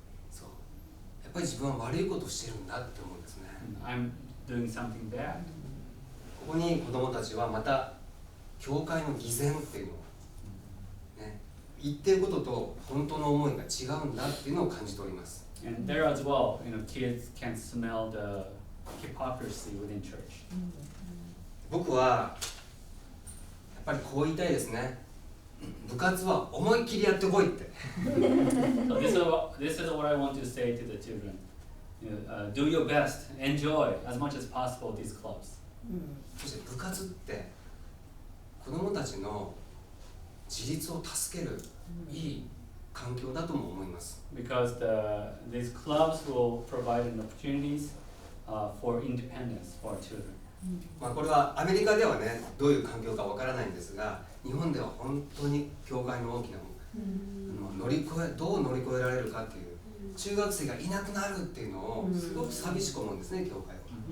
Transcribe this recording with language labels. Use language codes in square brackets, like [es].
[ja] そうやっぱり自分は悪いことをしてるんだって思うんですね [en] I'm doing something bad. [ja] ここに子どもたちはまた教会の偽善っていうのを、ね、言ってることと本当の思いが違うんだっていうのを感じております [en] And there as well, kids can smell the hypocrisy within church. [ja] 僕はやっぱりこう言いたいですね部活は思いっきりやってこいって [en] So this is what I want to say to the children. Do your best, enjoy as much as possible these clubs. [ja] そして部活って子どもたちの自立を助けるいい環境だとも思います [en] Because these clubs will provide an opportunities for independence for our children. [ja] まあこれはアメリカではねどういう環境かわからないんですが日本では本当に教会の大きなどう乗り越えられるかっていう中学生がいなくなるっていうのをすごく寂しく思うんですね教会は